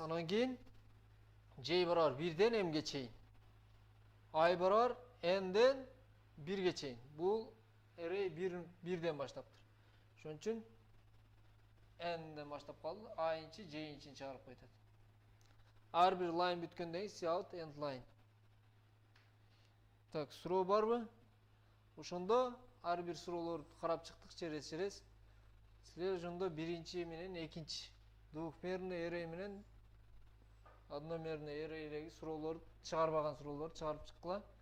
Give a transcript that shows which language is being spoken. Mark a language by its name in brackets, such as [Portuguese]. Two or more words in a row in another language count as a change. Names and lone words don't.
[Kyrgyz] Анан кийин J барабар 1ден M'ге чейин. I барабар N'ден 1ге чейин. Бул array 1ден баштаптыр. Ошон үчүн N'ден баштап калды. I-нчи, J'нчи чыгарып коет. Ар бир line бүткөндөн кийин [English] cout end line. [Kyrgyz] Так, суроо барбы? Ошондо ар бир суроолорду карап чыктык через. Силер ошондо биринчи менен экинчи двухмерный array менен одномерный array'деги суроолорду чыгарбаган суроолорду чыгарып чыккыла.